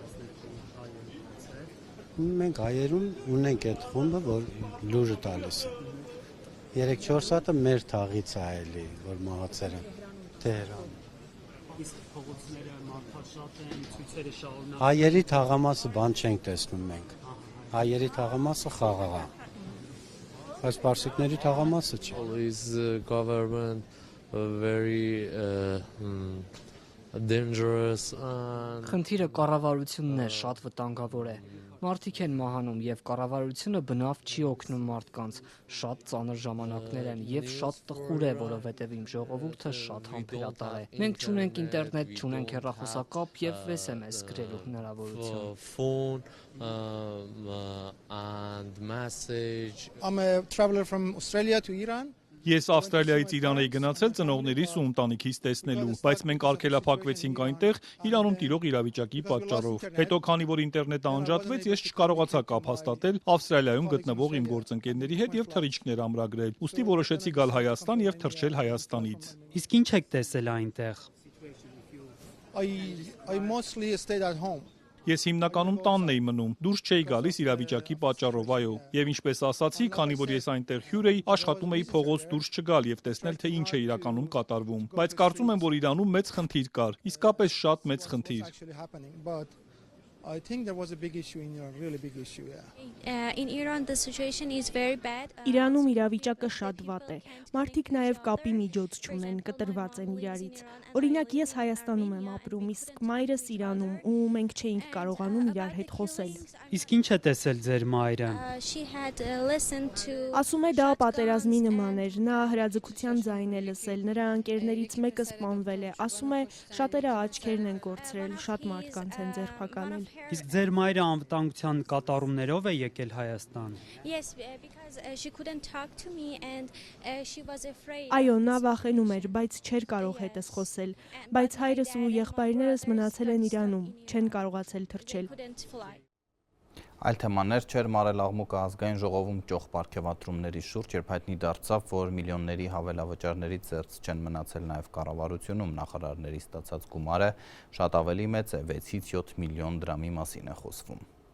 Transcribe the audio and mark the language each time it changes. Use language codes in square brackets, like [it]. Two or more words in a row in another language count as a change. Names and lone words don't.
[hy] Մենք հայերում ունենք այդ խումբը, որ լուրը տալիս է։ 3-4 հատը մեր թաղից է էլի, որ մահացել են Թեհրան։ Իսկ փողոցները մարդաշատ են, ցույցերը շարունակ։ Հայերի թաղամասը բան չենք տեսնում մենք։ Հայերի թաղամասը խաղաղ է։ Այս պարսիկների թաղամասը չի։ [en] Is government very dangerous and [hy] Խնդիրը կառավարությունն է, շատ վտանգավոր է։ Մարդիկ են մահանում եւ կառավարությունը բնավ չի օգնում մարդկանց։ Շատ ծանր ժամանակներ են եւ շատ տխուր է, որովհետեւ իմ ժողովուրդը շատ համբերատար է։ Մենք չունենք ինտերնետ, չունենք հեռախոսակապ եւ SMS գրելու հնարավորություն։ [en] phone and message. I'm a traveler from Australia to Iran. [hy] Ես Ավստրալիայից Իրան էի գնացել ծնողներիս ու ընտանիքիս տեսնելու, բայց մենք արգելափակվեցինք այնտեղ Իրանում տիրող իրավիճակի պատճառով։ Հետո քանի որ ինտերնետը անջատվեց, ես չկարողացա կապ հաստատել Ավստրալիայում գտնվող իմ գործընկերների հետ եւ թռիչքներ ամրագրել։ Ուստի որոշեցի գալ Հայաստան եւ թռչել Հայաստանից։ Իսկ ինչ եք տեսել այնտեղ։ [en] I mostly stayed at home. [hy] Ես հիմնականում տանն էի մնում, դուրս չէի գալիս իրավիճակի պատճառով, այո։ Եվ ինչպես ասացի, քանի որ ես այնտեղ հյուր էի, աշխատում էի փողոց դուրս չգալ եւ տեսնել, թե ինչ է իրականում կատարվում։ Բայց կարծում եմ, որ Իրանում մեծ խնդիր կար, իսկապես շատ մեծ խնդիր։ [en] I think there was a big issue in Iran, really big issue, yeah. In Iran the situation is very bad. [hy] Իրանում իրավիճակը շատ վատ է։ Մարդիկ նաև կապի միջոց չունեն, կտրված են իրարից։ Օրինակ ես Հայաստանում եմ ապրում, իսկ մայրս Իրանում, ու մենք չէինք կարողանում իրար հետ խոսել։ Իսկ ինչ է տեսել ձեր մայրը։ [en] She had listened to [hy] Ասում է դա պատերազմի նման էր, նա հրաձգության ձայն է լսել, նրա ընկերներից մեկը սպանվել է, ասում է շատերը աչքերն են կորցրել, շատ մարդկանց են ձերբակալել։ Իսկ ձեր մայրը անվտանգության կատարումներով է եկել Հայաստան։ [en] Yes, because she couldn't talk to me and she was afraid. [hy] Այո, նա վախենում էր, բայց չէր կարող հետս խոսել, բայց հայրս ու եղբայրներս մնացել են Իրանում, չեն կարողացել թռչել։ Այլ թեմաներ չէր Մարել աղմուկը ազգային ժողովում ճոխ պարգևատրումների շուրջ, երբ հայտնի դարձավ, որ միլիոնների հավելավճարներից զերծ չեն մնացել նաև կառավարությունում նախարարների ստացած գումարը շատ ավելի մեծ է, 6-ից 7 միլիոն դրամի մասին է խոսվում։